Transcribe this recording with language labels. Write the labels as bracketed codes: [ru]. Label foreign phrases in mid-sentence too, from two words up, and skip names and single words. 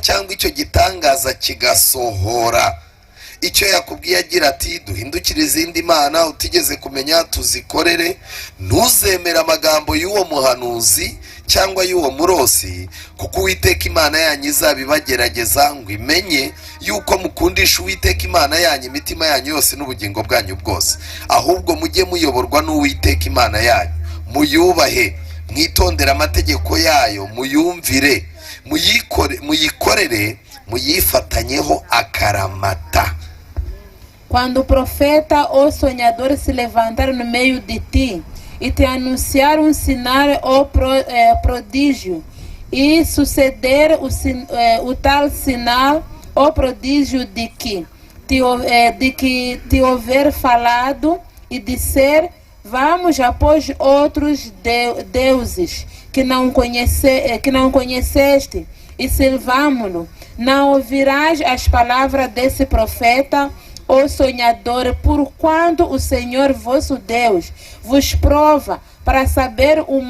[rw] cyangwa icyo gitangaza kigasohora, icyo yakubwiye agira ati duhindukire izindi mana utigeze kumenya tuzikorere, ntuzemera amagambo y'uwo muhanuzi cyangwa y'uwo murosi, kuko Uwiteka Imana yanyu izabibagerageza ngo imenye yuko mukundisha Uwiteka Imana yanyu imitima yanyu yose n'ubugingo bwanyu bwose. Ahubwo mujye muyoborwa n'Uwiteka Imana yanyu, muyubahe, mwitondera amategeko yayo, muyumvire, muyikorere, muyifatanyeho akaramata. [pt] Quando o profeta ou sonhador se levantar no meio de ti e te anunciar um sinal ou prodígio, e suceder o tal sinal ou prodígio de que te houver falado, e disser, vamos após outros deuses que não conheceste, e servamo-lo, não ouvirás as palavras desse profeta ou sonhador, porquanto o Senhor vosso Deus vos prova para saber